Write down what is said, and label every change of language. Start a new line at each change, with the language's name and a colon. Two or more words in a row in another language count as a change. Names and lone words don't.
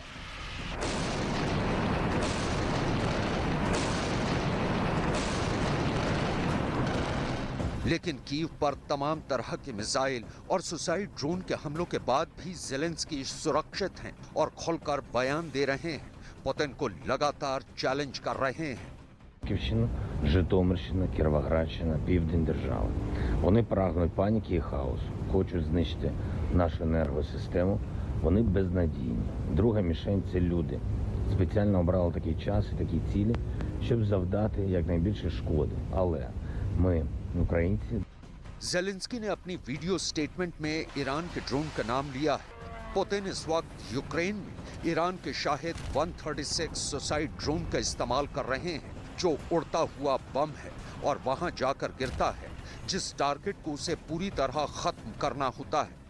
Hindi: लेकिन कीव पर तमाम तरह के मिसाइल और
English: suicide drone
Hindi: के हमलों के बाद भी जेलेंस्की सुरक्षित हैं और खुलकर बयान दे रहे हैं। पुतिन को लगातार चैलेंज कर रहे हैं।
Ukrainian: Київщина, Житомирщина, Кіровоградщина, Південь держави. Вони прагнуть паніки і хаосу, хочуть знищити нашу енергосистему. Вони безнадійні. Друга мішень – це люди. Спеціально обрали такий час і такі цілі, щоб завдати якнайбільше шкоди. Але ми, українці...
Hindi: जेलेंस्की ने अपनी
English: video statement
Hindi: में ईरान के ड्रोन का नाम लिया है। पुतिन इस वक्त यूक्रेन में ईरान के शाहिद 136
English: suicide drone
Hindi: का इस्तेमाल कर रहे हैं, जो उड़ता हुआ बम है और वहां जाकर गिरता है जिस टारगेट को उसे पूरी तरह खत्म करना होता है।